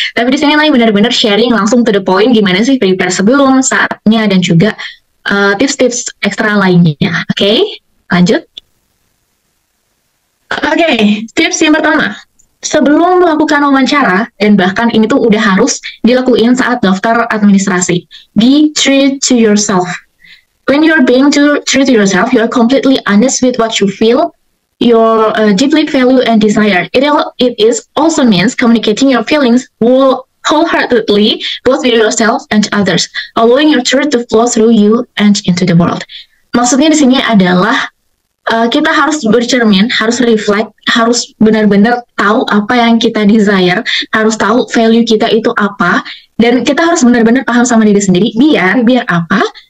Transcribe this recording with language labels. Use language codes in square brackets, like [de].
[id] Tapi di sini Nai benar-benar sharing langsung [en] to the point [id] gimana sih prepare sebelum, saatnya, dan juga tips-tips ekstra lainnya. Oke, lanjut. Oke, tips yang pertama, sebelum melakukan wawancara, dan bahkan ini tuh udah harus dilakuin saat daftar administrasi, [en] be true to yourself. When you're being true to yourself, you're completely honest with what you feel, your deeply value and desire. It is also means communicating your feelings wholeheartedly, both with yourself and others, allowing your truth to flow through you and into the world. [id] Maksudnya di sini adalah kita harus bercermin, harus reflect, harus benar-benar tahu apa yang kita desire, harus tahu value kita itu apa, dan kita harus benar-benar paham sama diri sendiri. Biar apa?